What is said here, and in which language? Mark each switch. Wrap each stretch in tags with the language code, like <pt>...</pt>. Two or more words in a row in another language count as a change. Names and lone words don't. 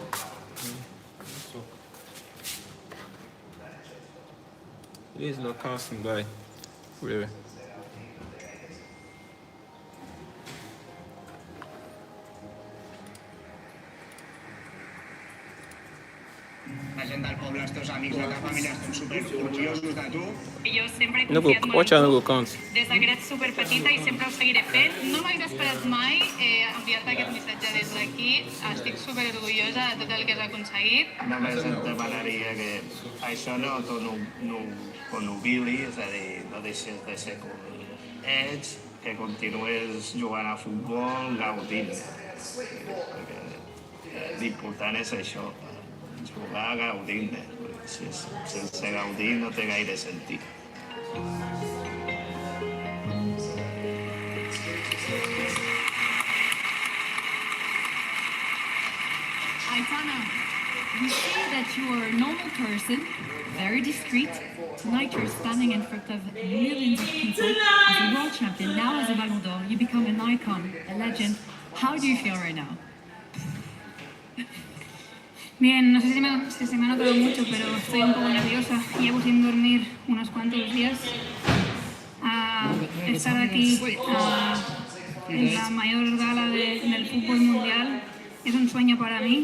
<en>Please no casting by. Really.</en> <ca>La gent del poble, els teus amics, la teva família estan super orgullosos de tu. Jo sempre he</ca> <en>No</en> <ca>confiat</ca> <en>go,</en> <ca>molt</ca> <en>watch</en> <ca>en</ca> <en>out, no</en> <ca>tu.</ca> <en>go count.</en> <ca>Des que eres superpetita i sempre ho seguiré fent. No m'hagués esperat mai enviar-te aquest missatge des d'aquí. Estic superorgullosa de tot el que has aconseguit. Només et demanaria que això no t'ho nubili, és a dir, no deixes de ser com ets, que continues jugant a futbol, gaudint. Perquè l'important és això, jugar gaudint. Sense gaudir no té gaire sentit.</ca> <en>Aitana, we see that you are a normal person, very discreet. Tonight you're standing in front of millions of people as a world champion, now as a Ballon d'Or. You become an icon, a legend. How do you feel right now?</en> <es>Bien, no sé si se me ha notado mucho, pero estoy un poco nerviosa. Llevo sin dormir unos cuantos días. Estar aquí en la mayor gala del fútbol mundial es un sueño para mí.</es>